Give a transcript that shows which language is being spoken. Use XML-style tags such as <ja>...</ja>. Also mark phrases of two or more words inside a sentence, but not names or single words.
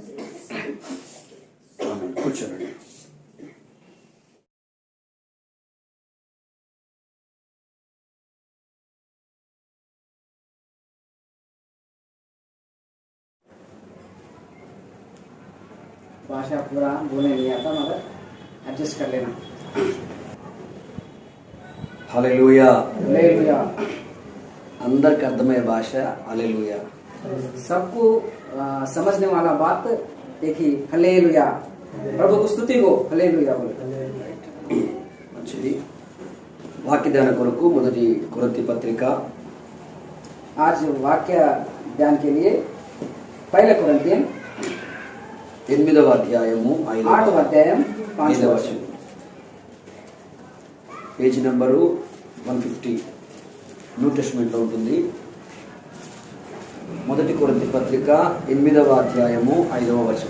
<te>కూర్చోండి.</te> <hi>भाषा पूरा बोलने नहीं आता मगर एडजस्ट कर लेना.</hi> <te>హల్లెలూయా.</te> <hi>हालेलुया.</hi> <te>అందరికి అర్థమయ్యే భాష హల్లెలూయా.</te> <hi>सबको समझने वाला बात एक ही हालेलुया. प्रभु की स्तुति को हालेलुया बोले.</hi> <te>మంచిది. వాక్య ధ్యాన కొరకు మొదటి కొరింథీ పత్రిక</te> <hi>आज वाक्य ध्यान के लिए पहले कोरिन्थियन</hi> <te>8వ అధ్యాయము 8వ అధ్యాయం 5వ వచనం. పేజీ నంబరు 150 న్యూ టెస్టమెంట్ లో ఉంటుంది. మొదటి కొరింథీ పత్రిక 8వ అధ్యాయము 5వ వచనం.</te>